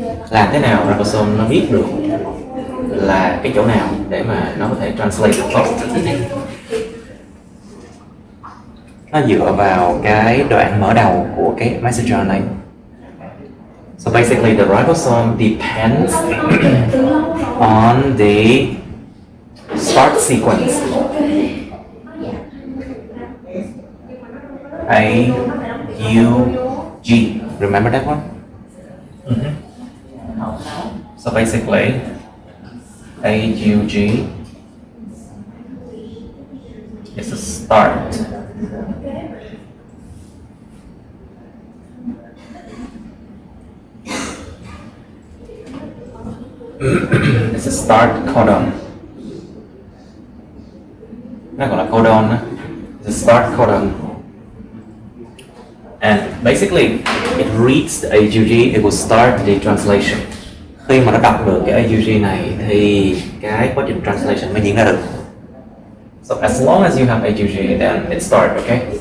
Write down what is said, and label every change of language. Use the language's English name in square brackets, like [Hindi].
[Vietnamese] Làm thế nào ribosome nó biết được là cái chỗ nào để mà nó có thể translate được tốt? Nó dựa vào cái đoạn mở đầu của cái messenger này. [English] So basically the ribosome depends on the start sequence. A, U, G. Remember that one? Mm-hmm. So basically A, U, G is a start. It's a start codon. [Vietnamese] Nó gọi là codon. [English] It's a start codon. And basically it reads the AUG, it will start the translation. [Vietnamese] Khi mà nó đọc được cái AUG này thì cái quá trình translation mới diễn ra được. [English] So as long as you have AUG, then it starts, okay?